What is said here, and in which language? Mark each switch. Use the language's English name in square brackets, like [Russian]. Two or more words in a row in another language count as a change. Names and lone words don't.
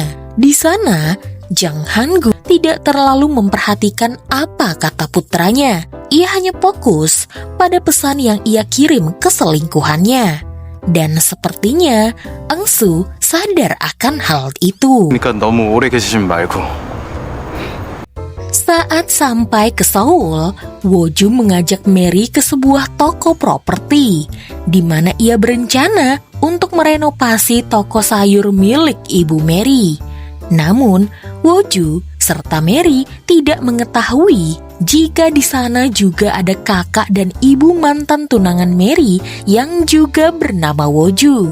[Indonesian] Di sana, Jang Han-gu tidak terlalu memperhatikan apa kata putranya. Ia hanya fokus pada pesan yang ia kirim ke selingkuhannya. Dan sepertinya Ang-soo sadar akan hal itu. [Korean] 그러니까 너무 오래 계시지 말고. [Indonesian] Saat sampai ke Seoul, Woju mengajak Mary ke sebuah toko properti, di mana ia berencana untuk merenovasi toko sayur milik ibu Mary. Namun, Woju serta Mary tidak mengetahui jika di sana juga ada kakak dan ibu mantan tunangan Mary yang juga bernama Woju.